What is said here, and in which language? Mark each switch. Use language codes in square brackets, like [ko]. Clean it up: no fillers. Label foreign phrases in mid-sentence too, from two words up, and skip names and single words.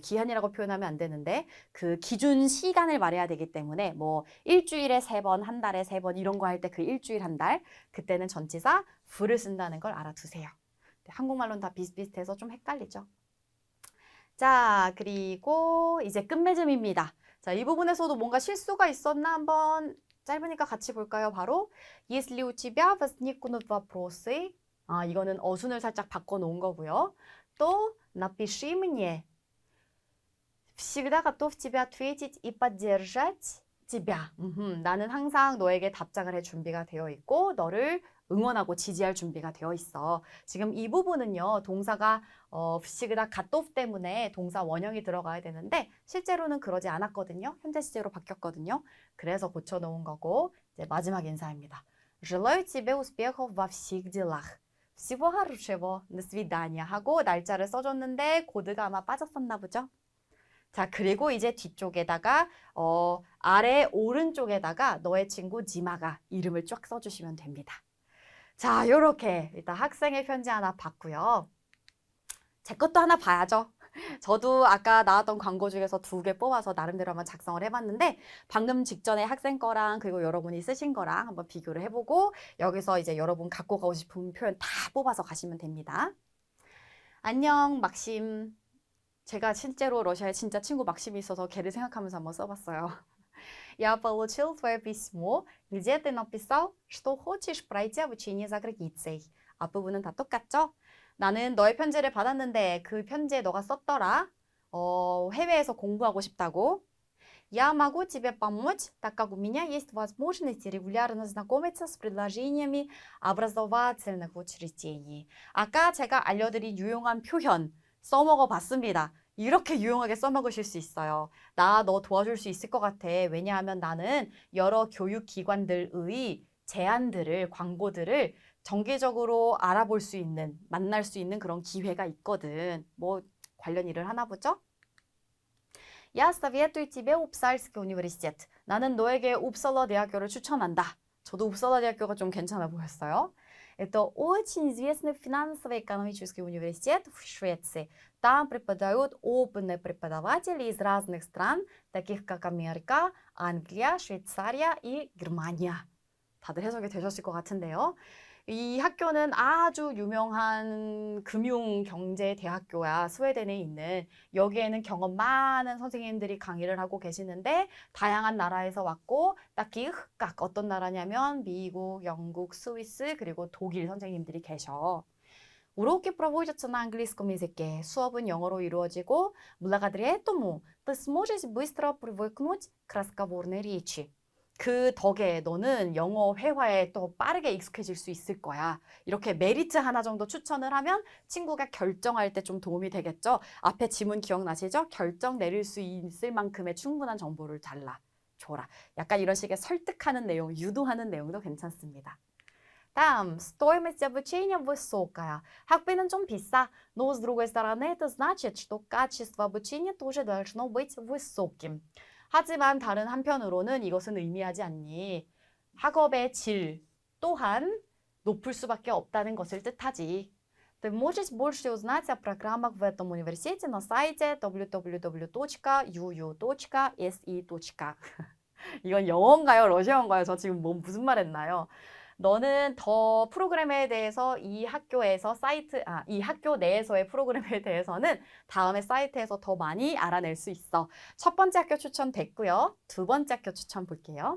[ko] 기한이라고 표현하면 안 되는데 그 기준 시간을 말해야 되기 때문에 뭐 일주일에 3번, 한 달에 3번 이런 거 할 때 그 일주일 한 달 그때는 전치사 f를 쓴다는 걸 알아두세요. 한국말로는 다 비슷비슷해서 좀 헷갈리죠. 자, 그리고 이제 끝맺음입니다. 자, 이 부분에서도 뭔가 실수가 있었나 한번 짧으니까 같이 볼까요? 바로 [ru] Если у тебя возникнут вопросы [ko] 이거는 어순을 살짝 바꿔놓은 거고요. [ru] 또 напиши мне. Всегда готов тебя ответить и поддержать тебя. [ko] 나는 항상 너에게 답장을 할 준비가 되어 있고 너를 응원하고 지지할 준비가 되어 있어. 지금 이 부분은요. 동사가 [ru] всегда готов [ko] 때문에 동사 원형이 들어가야 되는데 실제로는 그러지 않았거든요. 현재 시제로 바뀌었거든요. 그래서 고쳐놓은 거고 이제 마지막 인사입니다. [ru] Желаю тебе успехов во всех делах. всего хорошего, до свидания [ko] 하고 날짜를 써줬는데 코드가 아마 빠졌었나 보죠. 자, 그리고 이제 뒤쪽에다가 아래 오른쪽에다가 너의 친구 지마가 이름을 쫙 써주시면 됩니다. 자, 요렇게 일단 학생의 편지 하나 봤고요. 제 것도 하나 봐야죠. 저도 아까 나왔던 광고 중에서 2개 뽑아서 나름대로 한번 작성을 해봤는데 방금 직전에 학생 거랑 그리고 여러분이 쓰신 거랑 한번 비교를 해보고 여기서 이제 여러분 갖고 가고 싶은 표현 다 뽑아서 가시면 됩니다. 안녕 막심. 제가 실제로 러시아에 진짜 친구 막심이 있어서 걔를 생각하면서 한번 써봤어요. [ru] Я получил твое письмо, где ты написал, что хочешь пройти обучение за границей. [ko] 앞부분은 다 똑같죠? 나는 너의 편지를 받았는데 그 편지에 너가 썼더라. 해외에서 공부하고 싶다고. [ru] Я могу тебе помочь, так как у меня есть возможность регулярно знакомиться с предложениями образовательных учреждений. [ko] 아까 제가 알려드린 유용한 표현 써먹어 봤습니다. 이렇게 유용하게 써먹으실 수 있어요. 나 너 도와줄 수 있을 것 같아. 왜냐하면 나는 여러 교육기관들의 제안들을, 광고들을 정기적으로 알아볼 수 있는, 만날 수 있는 그런 기회가 있거든. 뭐 관련 일을 하나 보죠? [ru] Я советую тебе Упсальский университет. [ko] 나는 너에게 уп살라 대학교를 추천한다. 저도 уп살라 대학교가 좀 괜찮아 보였어요. [ru] Это очень известный финансово-экономический университет в Швеции. Там преподают опытные преподаватели из разных стран, таких как Америка, Англия, Швейцария и Германия. [ko] 다들 해석이 되셨을 것 같은데요. 이 학교는 아주 유명한 금융경제대학교야. 스웨덴에 있는. 여기에는 경험 많은 선생님들이 강의를 하고 계시는데 다양한 나라에서 왔고 딱히 흑각 어떤 나라냐면 미국, 영국, 스위스 그리고 독일 선생님들이 계셔. [ru] Уроки проводятся на английском языке. [ko] 수업은 영어로 이루어지고 [ru] благодаря этому ты сможешь быстро привыкнуть к разговорной речи. [ko] 그 덕에 너는 영어 회화에 또 빠르게 익숙해질 수 있을 거야. 이렇게 메리트 하나 정도 추천을 하면 친구가 결정할 때 좀 도움이 되겠죠? 앞에 지문 기억나시죠? 결정 내릴 수 있을 만큼의 충분한 정보를 줘라. 약간 이런 식의 설득하는 내용, 유도하는 내용도 괜찮습니다. 다음, [ru] стоимость обучения высокая. [ko] 학비는 좀 비싸. [ru] Но с другой стороны, это значит, что качество обучения тоже должно быть высоким. [ko] 하지만 다른 한편으로는 이것은 의미하지 않니. 학업의 질 또한 높을 수밖에 없다는 것을 뜻하지. [ru] Ты можешь больше узнать о программах в этом университете на сайте www.uu.se. [ko] 이건 영어인가요? 러시아어인가요? 저 지금 무슨 말 했나요? 너는 더 프로그램에 대해서 이 학교 내에서의 프로그램에 대해서는 다음에 사이트에서 더 많이 알아낼 수 있어. 첫 번째 학교 추천 됐고요. 두 번째 학교 추천 볼게요.